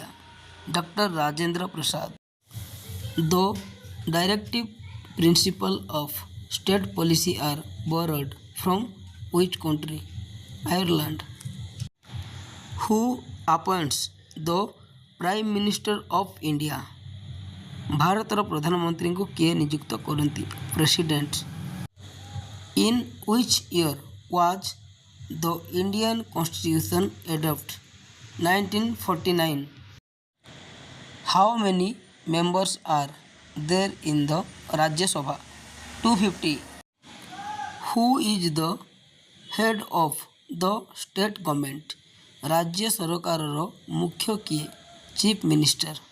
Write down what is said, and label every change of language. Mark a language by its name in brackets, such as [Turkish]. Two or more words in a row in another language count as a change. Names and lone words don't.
[English] Dr. Rajendra Prasad. The directive principles of state policy are borrowed from which country? Ireland. Who appoints the Prime Minister of India? [Odia] ଭାରତର ପ୍ରଧାନମନ୍ତ୍ରୀଙ୍କୁ କିଏ ନିଯୁକ୍ତ କରନ୍ତି? ପ୍ରେସିଡେଣ୍ଟ. [English] In which year was the Indian Constitution adopted? 1949. How many members are there in the Rajya Sabha? 250. Who is the head of the state government? [Odia] ରାଜ୍ୟ ସରକାରର ମୁଖ୍ୟ କିଏ? [English] chief minister.